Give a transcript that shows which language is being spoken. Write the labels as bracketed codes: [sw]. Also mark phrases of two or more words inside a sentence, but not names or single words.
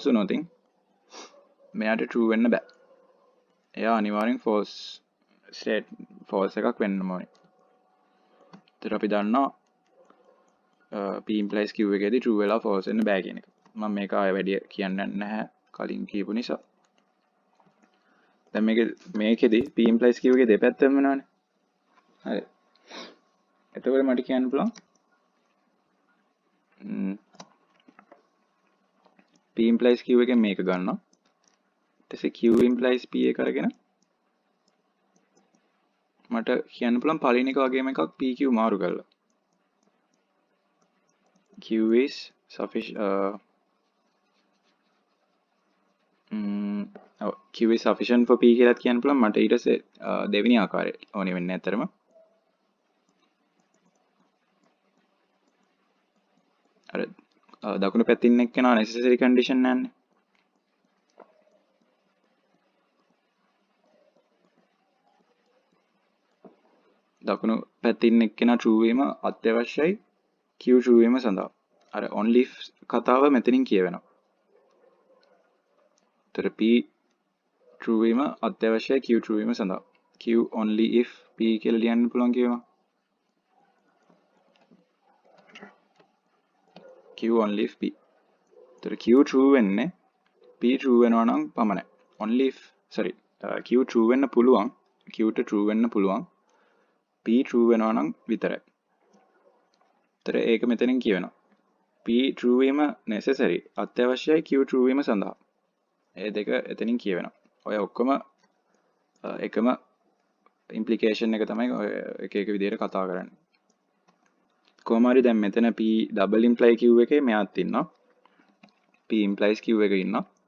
[si] වුණොත් මෙයාට true වෙන්න බෑ එයා අනිවාර්යෙන් false එකක් වෙන්න ඕනේ ඒතර අපි දන්නවා [en] p implies q [si] එකේදී true වෙලා false වෙන්න බෑ කියන එක මම මේක ආයෙ වැඩි කියන්න නැහැ කලින් කියපු නිසා දැන් මේකෙදී [en] p implies q [si] එකේ දෙපැත්තම වෙනවනේ හරි එතකොට මට කියන්න පුළුවන් [en] p implies q [si] එකෙන් මේක ගන්නවා ඊට පස්සේ [en] q implies p [si] එක අරගෙන මට කියන්න පුළුවන් පළවෙනි එක වගේම එකක් pq මාරු කරලා [en] q is sufficient for p [si] කියලාත් කියන්න පුළුවන් මට ඊට පස්සේ දෙවෙනි ආකාරය ඕනේ වෙන්නේ ඇත්තරම අර දකුණු පැත්තින් එක්කෙනා [en] necessary condition [si] නැන්නේ දකුණු පැත්තින් එක්කෙනා true වීම අත්‍යවශ්‍යයි q true වීම සඳහා අර [en] only if [si] කතාව මෙතනින් කියවෙනවා තර p true වීම අත්‍යවශ්‍යයි q true වීම සඳහා [en] q only if p [si] කියලා ලියන්න පුළුවන් කියනවා [en] q only if p [si] තර q true වෙන්නේ p true වෙනවා නම් පමණයි [en] only if sorry [si] q true වෙන්න පුළුවන් q ට true වෙන්න පුළුවන් p true වෙනවා නම් විතරයි තර ඒක මෙතනින් කියවෙනවා p true වීම necessary අත්‍යවශ්‍යයි q true වීම සඳහා ඒ දෙක එතනින් කියවෙනවා ඔය ඔක්කොම එකම implication එක තමයි එක විදිහට කතා කරන්නේ කොහොම හරි දැන් මෙතන [en] p double imply q [si] එකේ මෙයාත් ඉන්නවා [en] p implies q [si] එක ඉන්නවා